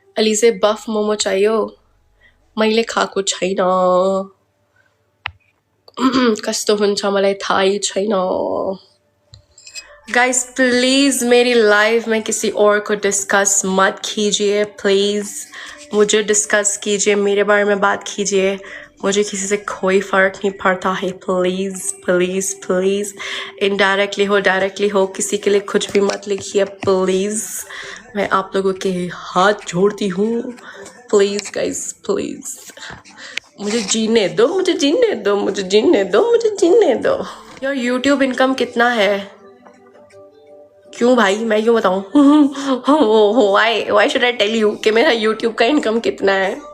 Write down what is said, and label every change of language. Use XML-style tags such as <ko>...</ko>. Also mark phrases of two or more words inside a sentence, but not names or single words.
<ne>अलीजे बफ मोमो चाहिए मैले खाएको छैन कस्तो हुन्छ मलाई थाहै छैन</ne> <hi>गाइस प्लीज मेरी लाइफ में किसी और को डिस्कस मत कीजिए प्लीज मुझे डिस्कस कीजिए मेरे बारे में बात कीजिए मुझे किसी से कोई फर्क नहीं पड़ता है प्लीज प्लीज प्लीज इनडायरेक्टली हो डायरेक्टली हो किसी के लिए कुछ भी मत लिखिए प्लीज मैं आप लोगों के हाथ जोड़ती हूँ प्लीज गाइस प्लीज मुझे जीने दो मुझे जीने दो मुझे जीने दो मुझे जीने दो यार यूट्यूब इनकम कितना है क्यों भाई मैं क्यों बताऊं</hi> <en>why should I tell you</en> <hi>कि मेरा यूट्यूब का इनकम कितना है</hi>